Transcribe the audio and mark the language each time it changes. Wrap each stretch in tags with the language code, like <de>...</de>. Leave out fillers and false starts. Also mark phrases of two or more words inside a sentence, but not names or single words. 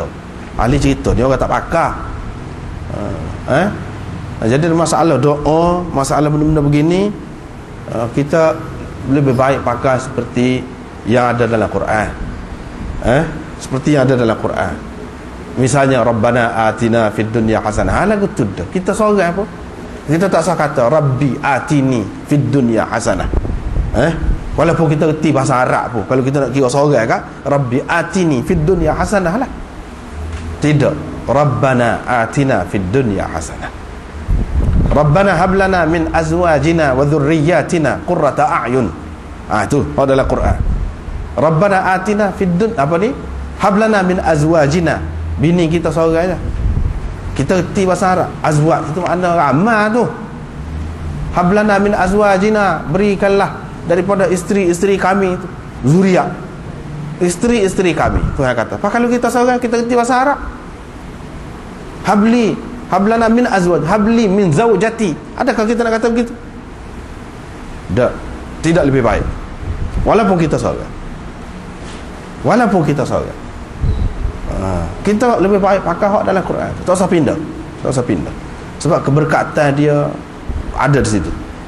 <ms>Ahli cerita ni orang tak pakar. Jadi masalah doa, masalah benda-benda begini, kita lebih baik pakai seperti yang ada dalam Quran. Seperti yang ada dalam Quran. Misalnya</ms> <ar>ربنا آتنا في الدنيا حسنة.</ar> <ms>Lagu tu dah. Kita seorang apa? Kita tak usah kata</ms> <ar>ربي آتني في الدنيا حسنة.</ar> <ms>Walaupun kita reti bahasa Arab pun, kalau kita nak kira seorang kan,</ms> <ar>ربي آتني في الدنيا حسنة lah.</ar> <ms>Tidak.</ms> <ar>ربنا آتنا في الدنيا حسنة. ربنا هب لنا من أزواجنا وذرياتنا قرة أعين.</ar> <ms>Itu adalah Quran.</ms> <ar>ربنا آتنا في الدنيا</ar> <ms>apa ni?</ms> <ar>هب لنا من أزواجنا.</ar> <ms>Bini kita seorang je. Kita reti bahasa Arab. Azwaj itu makna ramah tu.</ms> <ar>هب لنا من أزواجنا,</ar> <ms>berikanlah daripada isteri-isteri kami itu zuriat. Isteri-isteri kami. Tuhan kata. Apa kalau kita seorang kita reti bahasa Arab?</ms> <ar>هب لنا من أزواج، هب لي من زوجتي.</ar> <ms>Adakah kita nak kata begitu? Tidak lebih baik. Walaupun kita seorang. Kita lebih baik pakai hak dalam Quran. Tak usah pindah. Sebab keberkatan dia ada di situ.</ms>